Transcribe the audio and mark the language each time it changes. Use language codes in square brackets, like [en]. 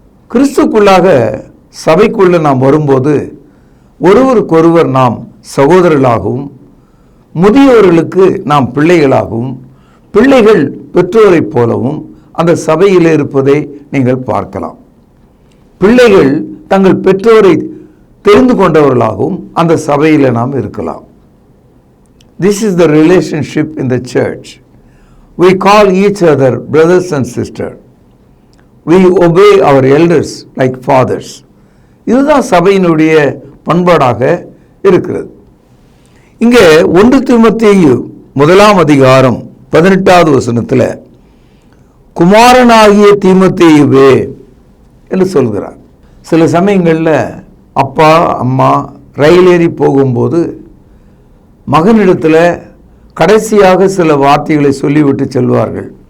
[ta] கிறிஸ்துக்குள்ளாக சபைக்குள்ள நாம் வரும்போது ஒருவருக்கொருவர் நாம் சகோதரர்களாகவும், முதியோர்களுக்கு நாம் பிள்ளைகளாகவும், பிள்ளைகள் பெற்றோரைப் போலவும் அந்த சபையில் இருப்பதை நீங்கள் பார்க்கலாம். பிள்ளைகள் தங்கள் பெற்றோரை தெரிந்து கொண்டவர்களாகவும் அந்த சபையில் நாம் இருக்கலாம். [en] This is the relationship in the church. We call each other brothers and sisters. We obey our elders like fathers. [ta] இதுதான் சபையினுடைய பண்பாடாக இருக்கிறது. இங்கே 1 தீமோத்தேயு 1ஆம் அதிகாரம் 18வது வசனத்தில், குமாரனாகிய தீமோத்தேயுவே என்று சொல்கிறார். சில சமயங்களில் அப்பா அம்மா ரயில் ஏறி போகும்போது மகனிடத்தில் கடைசியாக சில வார்த்தைகளை சொல்லிவிட்டு செல்வார்கள்.